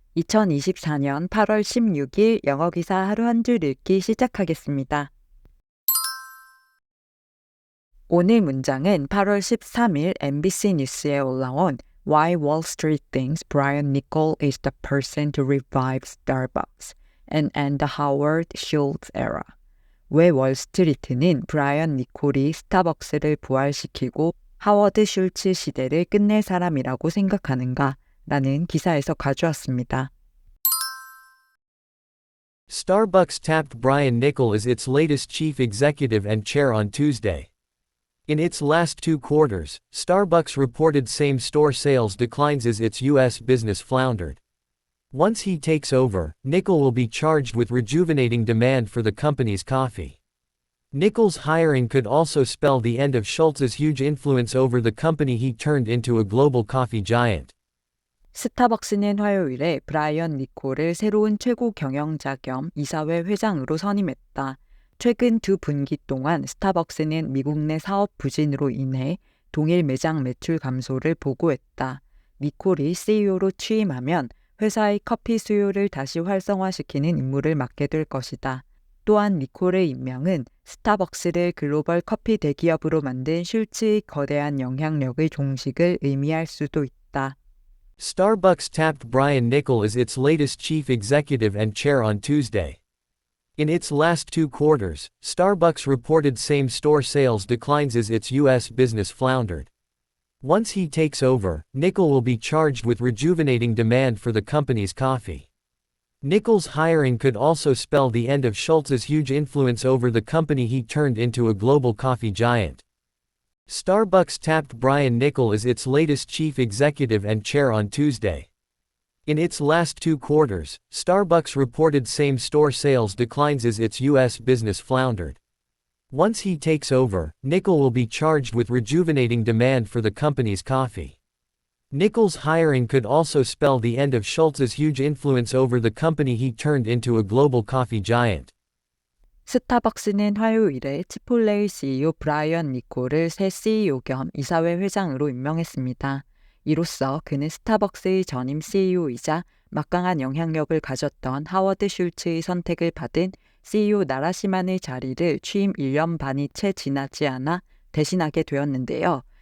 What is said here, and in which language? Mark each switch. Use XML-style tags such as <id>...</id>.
<ko>2024년 8월 16일 영어 기사 하루 한 줄 읽기 시작하겠습니다. 오늘 문장은 8월 13일 MBC 뉴스에 올라온</ko> <en>Why Wall Street thinks Brian Niccol is the person to revive Starbucks and end the Howard Schultz era.</en> <ko>왜 월스트리트는 브라이언 니콜이 스타벅스를 부활시키고 하워드 슐츠 시대를 끝낼 사람이라고 생각하는가? 라는 기사에서 가져왔습니다.</ko> <en>Starbucks tapped Brian Niccol as its latest chief executive and chair on Tuesday. In its last two quarters, Starbucks reported same-store sales declines as its U.S. business floundered. Once he takes over, Niccol will be charged with rejuvenating demand for the company's coffee. Niccol's hiring could also spell the end of Schultz's huge influence over the company he turned into a global coffee giant.</en> <ko>스타벅스는 화요일에 브라이언 니콜을 새로운 최고 경영자 겸 이사회 회장으로 선임했다. 최근 두 분기 동안 스타벅스는 미국 내 사업 부진으로 인해 동일 매장 매출 감소를 보고했다. 니콜이 CEO로 취임하면 회사의 커피 수요를 다시 활성화시키는 임무를 맡게 될 것이다. 또한 니콜의 임명은 스타벅스를 글로벌 커피 대기업으로 만든 슐츠의 거대한 영향력의 종식을 의미할 수도 있다.</ko> <en>Starbucks tapped Brian Niccol as its latest chief executive and chair on Tuesday. In its last two quarters, Starbucks reported same-store sales declines as its U.S. business floundered. Once he takes over, Niccol will be charged with rejuvenating demand for the company's coffee. Niccol's hiring could also spell the end of Schultz's huge influence over the company he turned into a global coffee giant. Starbucks tapped Brian Niccol as its latest chief executive and chair on Tuesday. In its last two quarters, Starbucks reported same-store sales declines as its U.S. business floundered. Once he takes over, Niccol will be charged with rejuvenating demand for the company's coffee. Niccol's hiring could also spell the end of Schultz's huge influence over the company he turned into a global coffee giant.</en> <ko>스타벅스는 화요일에 치폴레의 CEO 브라이언 니콜을 새 CEO 겸 이사회 회장으로 임명했습니다. 이로써 그는 스타벅스의 전임 CEO이자 막강한 영향력을 가졌던 하워드 슐츠의 선택을 받은 CEO 나라시만의 자리를 취임 1년 반이 채 지나지 않아 대신하게 되었는데요.</ko>